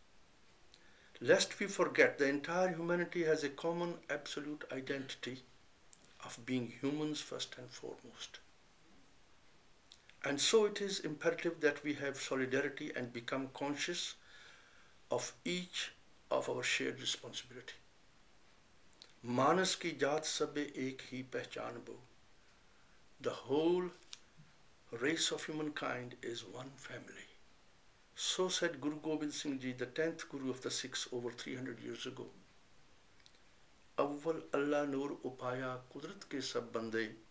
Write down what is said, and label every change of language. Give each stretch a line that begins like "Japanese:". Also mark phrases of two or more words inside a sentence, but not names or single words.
English: Lest we forget, the entire humanity has a common absolute identity of being humans first and foremost. And so it is imperative that we have solidarity and become conscious of each of our shared responsibility.
Punjabi: ਮਾਨਸ ਕੀ ਜਾਤ ਸਬੇ ਏਕ ਹੀ ਪਹਿਚਾਨ ਬੋ.
English: The whole race of humankind is one family. So said Guru Gobind Singh Ji, the 10th Guru of the Sikhs over 300 years ago.
Punjabi: ਅੱਵਲ ਅੱਲਾਹ ਨੂਰ ਉਪਾਇਆ ਕੁਦਰਤ ਕੇ ਸਭ ਬੰਦੇ.